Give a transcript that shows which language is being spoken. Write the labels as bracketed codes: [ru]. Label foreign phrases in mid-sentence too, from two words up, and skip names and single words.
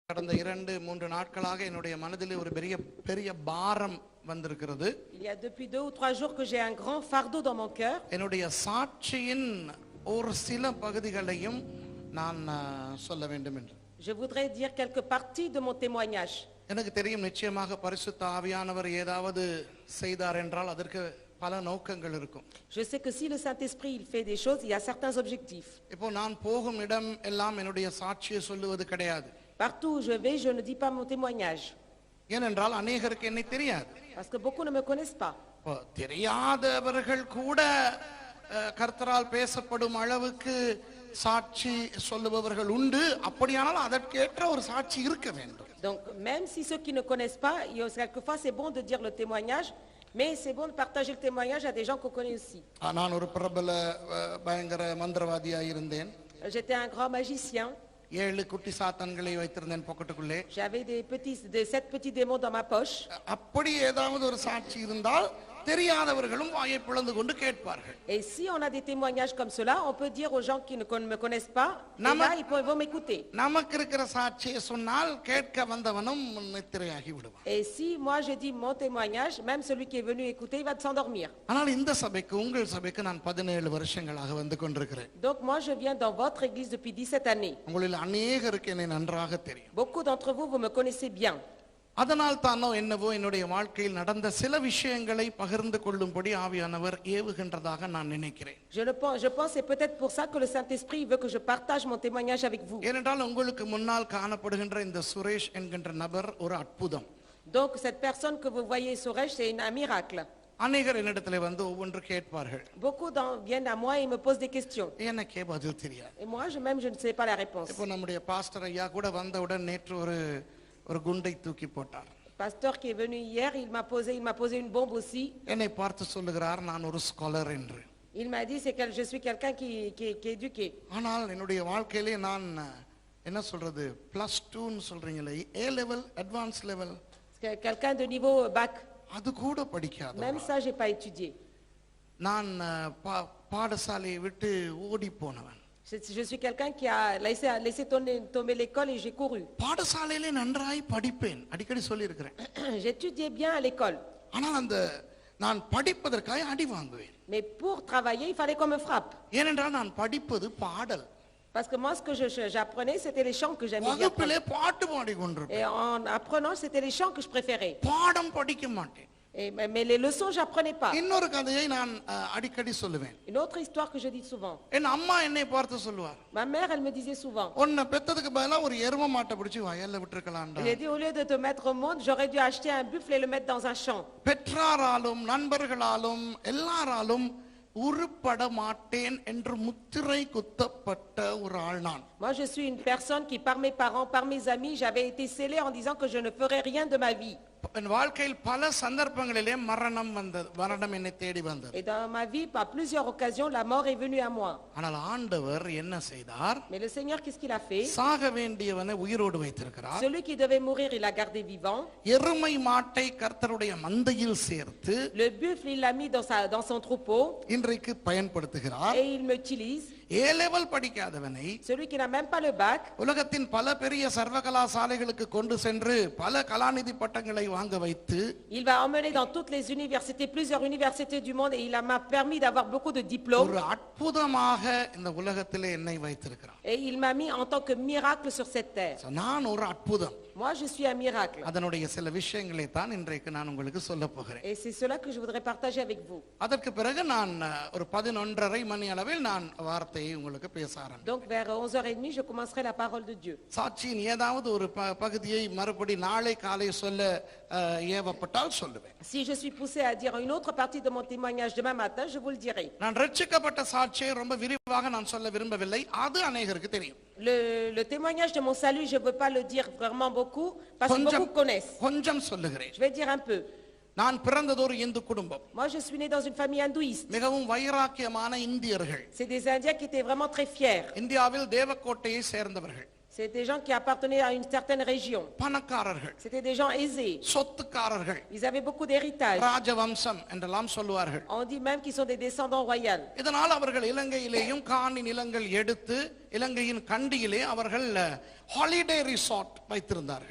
[ta] கடந்த 2-3 நாட்களாக என்னுடைய மனதிலே ஒரு பெரிய பாரம் வந்திருக்கிறது. [fr] Il y a depuis 2 ou 3 jours que j'ai un grand fardeau dans mon cœur. [ta] என்னுடைய சாட்சியின் ஒரு சில பகுதிகளையும் நான் சொல்ல வேண்டும் என்று. [fr] Je voudrais dire quelques parties de mon témoignage. [ta] எனக்கு தெரியும் நிச்சயமாக பரிசுத்த ஆவியானவர் ஏதாவது செய்தார் என்றால் அதற்கு பல நோக்கங்கள் இருக்கும். [fr] Je sais que si le Saint-Esprit il fait des choses, il y a certains objectifs. [ta] இப்போ நான் போகும் இடம் எல்லாம் என்னுடைய சாட்சியை சொல்லுவது கிடையாது. [fr] Partout où je vais, je ne dis pas mon témoignage. [ta] ஏனென்றால் அநேகருக்கு என்னை தெரியாது. [fr] Parce que beaucoup ne me connaissent pas. [ta] தெரியாதவர்கள் கூட கர்த்தரால் பேசப்படும் அளவுக்கு சாட்சி சொல்லுபவர்கள் உண்டு. அப்படியானால் அதற்கேற்ற ஒரு சாட்சி இருக்க வேண்டும். [fr] Donc même si ceux qui ne connaissent pas, quelquefois c'est bon de dire le témoignage, mais c'est bon de partager le témoignage à des gens qu'on connaît aussi. [ta] நான் ஒரு பிரபல பயங்கர மந்திரவாதியாக இருந்தேன். [fr] J'étais un grand magicien. [ta] 7 குட்டி சாத்தான்களை வைத்திருந்தேன் பாக்கெட்டுக்குள்ளே. [fr] J'avais des 7 petits démons dans ma poche. [ta] அப்படி ஏதாவது ஒரு சாட்சி இருந்தால் தெரியாதவர்களும் வாயை பிளந்து கொண்டு கேட்பார்கள். [fr] Et si on a des témoignages comme cela, on peut dire aux gens qui ne me connaissent pas, là ils vont m'écouter. [ta] நமக்கு இருக்கிற சாட்சியை சொன்னால் கேட்க வந்தவனும் நித்திரையாகி விடுவான். [fr] Et si moi je dis mon témoignage, même celui qui est venu écouter, il va s'endormir. [ta] ஆனால் இந்த சபைக்கு உங்கள் சபைக்கு நான் 17 வருஷங்களாக வந்து கொண்டிருக்கிறேன். [fr] Donc moi je viens dans votre église depuis 17 années. [ta] உங்களில் அநேகருக்கு என்னை நன்றாக தெரியும். [fr] Beaucoup d'entre vous me connaissez bien. [ta] அதனால் தானோ என்னவோ என்னுடைய வாழ்க்கையில் நடந்த சில விஷயங்களை பகிர்ந்து கொள்ளும்படி ஆவியானவர் ஏவுகின்றதாக நான் நினைக்கிறேன். [fr] Je pense c'est peut-être pour ça que le Saint-Esprit veut que je partage mon témoignage avec vous. [ta] ஏனென்றால் உங்களுக்கு முன்னால் காணப்படுகின்ற இந்த சுரேஷ் என்கின்ற நபர் ஒரு அற்புதம். [fr] Donc cette personne que vous voyez Suresh, c'est un miracle. [ta] அநேகர் என்னிடத்திலே வந்து ஒவ்வொன்று கேட்பார்கள். [fr] Beaucoup viennent à moi et me posent des questions. [ta] எனக்கே பதில் தெரியாது. [fr] Et moi je ne sais pas la réponse. [ta] இப்போ நம்முடைய பாஸ்டர் ஐயா கூட வந்தவுடன் நேற்று ஒரு குண்டை தூக்கி போட்டார். [fr] Pasteur qui est venu hier, il m'a posé une bombe aussi. [ta] என்னை பார்த்து சொல்லுகிறார் நான் ஒரு ஸ்காலர் என்று. [fr] Il m'a dit c'est que je suis quelqu'un qui est éduqué. [ta] ஆனால் என்னுடைய வாழ்க்கையிலே நான் என்ன சொல்றது +2 ன்னு சொல்றீங்களே [en] A level advanced level [fr] Quelqu'un de niveau bac. [ta] அது கூட படிக்காத. [fr] Même ça j'ai pas étudié. [ta] நான் பாடசாலையை விட்டு ஓடி போனவன். [fr] Je suis quelqu'un qui a laissé tomber l'école et j'ai couru. [ta] பாடசாலையிலே நன்றாய் படிப்பேன் அடிக்கடி சொல்லி இருக்கிறேன். [fr] J'étudiais bien à l'école. [ta] ஆனால் நான் படிப்பதற்காக அடி வாங்குவேன். [fr] Mais pour travailler, il fallait qu'on me frappe. [ta] ஏனென்றால் நான் படிப்பது பாடல். [fr] Parce que moi ce que j'apprenais c'était les chants que j'aimais bien. [ta] வகுப்பிலே பாட்டு பாடிக்கொண்டிருப்பேன். [fr] Et en apprenant c'était les chants que je préférais. [ta] பாடம் படிக்க மாட்டேன். [fr] Mais les leçons j'apprenais pas. [ta] இன்னொரு கதையை நான் அடிக்கடி சொல்லுவேன். [fr] Une autre histoire que je dis souvent. [ta] என் அம்மா என்னை பார்த்து சொல்லுவார். [fr] Ma mère elle me disait souvent. [ta] உன்னை பெத்ததுக்கு பதிலா ஒரு எருமை மாட்டை பிடிச்சு வயல்ல விட்டுருக்கலாம்டா. [fr] Elle a dit au lieu de te mettre au monde, j'aurais dû acheter un buffle et le mettre dans un champ. [ta] பெற்றாராலும் நண்பர்களாலும் எல்லாராலும் உருப்பட மாட்டேன் என்று முத்திரை குத்தப்பட்ட ஒரு ஆள் நான். [fr] Moi je suis une personne qui par mes parents, par mes amis, j'avais été scellée en disant que je ne ferais rien de ma vie. [ta] என் வாழ்க்கையில் பல சந்தர்ப்பங்களிலே மரணம் என்னை தேடி வந்தது. [fr] Et dans ma vie, par plusieurs occasions, la mort est venue à moi. [ta] ஆனால் ஆண்டவர் என்ன செய்தார்? [fr] Mais le Seigneur, qu'est-ce qu'il a fait? [ta] சாக வேண்டியவனை உயிரோடு வைத்திருக்கிறார். [fr] Celui qui devait mourir, il l'a gardé vivant. [ta] எருமை மாட்டை கர்த்தருடைய மந்தையில் சேர்த்து [fr] Le buffle, il l'a mis dans son troupeau. [ta] இன்றைக்கு பயன்படுத்துகிறார். [fr] Et il m'utilise. [en] A level [ta] படிக்காதவனை [fr] celui qui n'a même pas le bac [ta] உலகத்தின் பல பெரிய சர்வகலாசாலைகளுக்கு கொண்டு சென்று பல கலாநிதி பட்டங்களை வாங்க வைத்து [fr] il va emmener dans toutes les universités, plusieurs universités du monde, et il m'a permis d'avoir beaucoup de diplômes. [ta] ஒரு அற்புதமாக இந்த உலகத்திலே என்னை வைத்திருக்கிறார். [fr] Et il m'a mis en tant que miracle sur cette terre. [ta] நான் ஒரு அற்புதம். [fr] Moi je suis un miracle. [ta] அதனுடைய சில விஷயங்களை தான் இன்றைக்கு நான் உங்களுக்கு சொல்ல போகிறேன். [fr] Et c'est cela que je voudrais partager avec vous. [ta] அதற்கு பிறகு நான் ஒரு 11:30 மணி அளவில் நான் வார்த்தையை உங்களுக்கு பேச ஆரம்பிப்பேன். [fr] Donc vers 11h30 je commencerai la parole de Dieu. [ta] சாட்சியின் ஏதாவது ஒரு பகுதியை மறுபடி நாளை காலை சொல்ல ஏவப்பட்டால் சொல்லுவேன். [fr] Si je suis poussé à dire une autre partie de mon témoignage demain matin, je vous le dirai. [ta] நான் ரட்சிக்கப்பட்ட சாட்சியை ரொம்ப விரிவாக நான் சொல்ல விரும்பவில்லை. அது அநேகருக்கு தெரியும். [fr] Le témoignage de mon salut, je ne veux pas le dire vraiment beaucoup parce que beaucoup connaissent. [ta] கொஞ்சம் சொல்லுகிறேன். [fr] Je vais dire un peu. [ta] நான் பிறந்தது ஒரு இந்து குடும்பம். [fr] Moi je suis né dans une famille hindouiste. [ta] மிகவும் வைராக்கியமான இந்தியர்கள். [fr] C'est des Indiens qui étaient vraiment très fiers. [ta] இந்தியாவில் தேவக்கோட்டையை சேர்ந்தவர்கள். [fr] C'est des gens qui appartenaient à une certaine région. [ta] பணக்காரர்கள். [fr] C'était des gens aisés. [ta] சொத்துக்காரர்கள். [fr] Ils avaient beaucoup d'héritage. [ta] ராஜவம்சம் என்றெல்லாம் சொல்வார்கள். [fr] On dit même qu'ils sont des descendants royaux. [ta] இதனால் அவர்கள் இலங்கையிலேயும் காணி நிலங்கள் எடுத்து இலங்கையின் கண்டியிலே அவர்கள் [en] holiday resort [ta] வைத்திருந்தார்கள்.